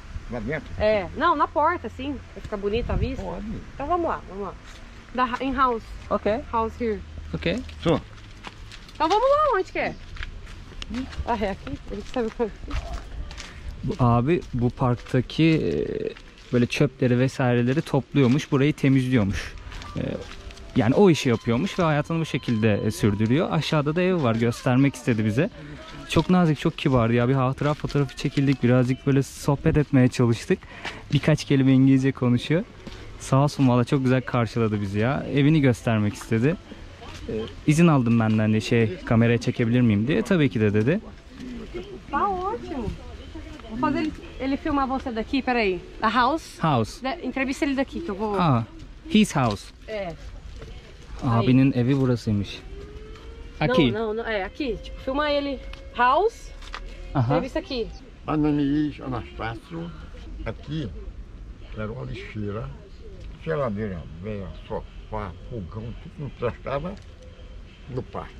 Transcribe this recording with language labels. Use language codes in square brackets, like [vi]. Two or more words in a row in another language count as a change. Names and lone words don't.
[pt] lá dentro? É, não, na porta, assim, pra ficar bonita a vista. Pode. Então vamos lá, vamos lá. [en] Em house, Okay. house here. Okay. Sure. [pt] Então vamos lá, onde que é? Ah, é aqui? A gente sabe qual. [tr] Abi bu parktaki böyle çöpleri vesaireleri topluyormuş, burayı temizliyormuş. Yani o işi yapıyormuş ve hayatını bu şekilde sürdürüyor. Aşağıda da ev var, göstermek istedi bize. Çok nazik, çok kibardı ya. Bir hatıra fotoğrafı çekildik, birazcık böyle sohbet etmeye çalıştık. Birkaç kelime İngilizce konuşuyor. Sağ olsun valla, çok güzel karşıladı bizi ya. Evini göstermek istedi. İzin aldım benden de kameraya çekebilir miyim diye. Tabii ki de dedi. [pt] Tá ótimo. Vou fazer ele filmar você daqui, peraí. [en] Da house. House. [pt] Entrevista ele daqui que eu vou. [en] His house. [pt] É. [tr] Abinin evi burasıymış. [pt] Aqui. Não, é aqui. Tipo, filma ele. House. Aha. Entrevista aqui. Ananias Anastácio, aqui era uma lixeira, geladeira velha, sofá, fogão, tudo não prestava no parque.